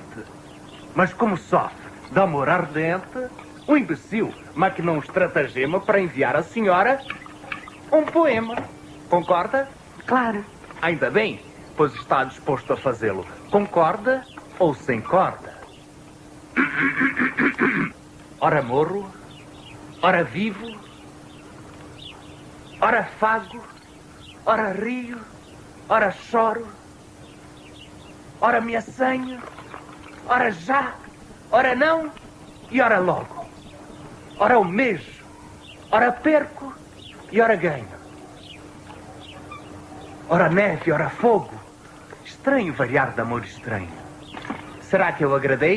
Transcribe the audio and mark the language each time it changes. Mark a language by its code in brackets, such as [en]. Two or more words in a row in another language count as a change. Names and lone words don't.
[pt] Mas como sofre de amor ardente, o imbecil maquinou um estratagema para enviar à senhora um poema. Concorda? Claro. Ainda bem, pois está disposto a fazê-lo. Concorda ou sem corda? Ora morro, ora vivo, ora fago, ora rio, ora choro, ora me assanho, ora já, ora não e ora logo. Ora almejo, ora perco e ora ganho. Ora neve, ora fogo. Estranho variar de amor estranho. Será que eu agradei?